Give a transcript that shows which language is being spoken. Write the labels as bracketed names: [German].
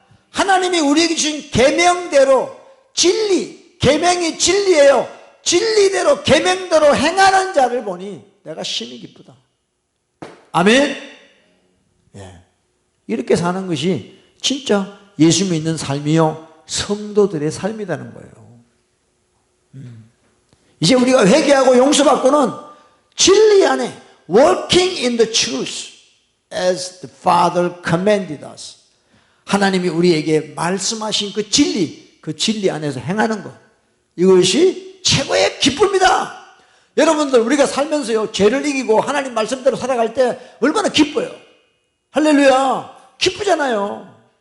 [Korean] 하나님이 우리에게 주신 계명대로 진리, 계명이 진리예요. 진리대로 계명대로 행하는 자를 보니 내가 심히 기쁘다. 아멘. 예. 이렇게 사는 것이 진짜 예수 믿는 삶이요 성도들의 삶이라는 거예요. 이제 우리가 회개하고 용서받고는 진리 안에 [English] working in the truth as the Father commanded us. [Korean] 하나님이 우리에게 말씀하신 그 진리 안에서 행하는 것, 이것이 최고의 기쁨이다. 여러분들 우리가 살면서요 죄를 이기고 하나님 말씀대로 살아갈 때 얼마나 기뻐요. 할렐루야. 기쁘잖아요.